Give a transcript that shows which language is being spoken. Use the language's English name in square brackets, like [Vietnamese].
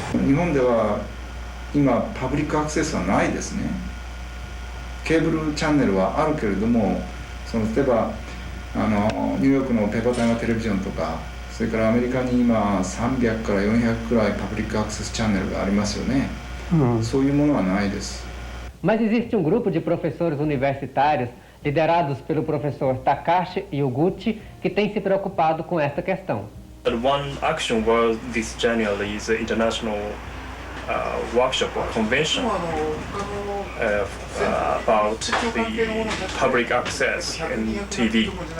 [Japanese] 日本では今パブリックアクセスはないですね。ケーブルチャンネルはあるけれども、例えばニューヨークのペーパータイムテレビジョンとか、それからアメリカに今300から400くらいパブリックアクセスチャンネルがありますよね。そういうものはないです。 [Portuguese] Mas existe um grupo de professores universitários liderados pelo professor Takashi Yuguchi que tem se preocupado com esta questão. [English] One action was this January's international workshop or convention about the public access in TV.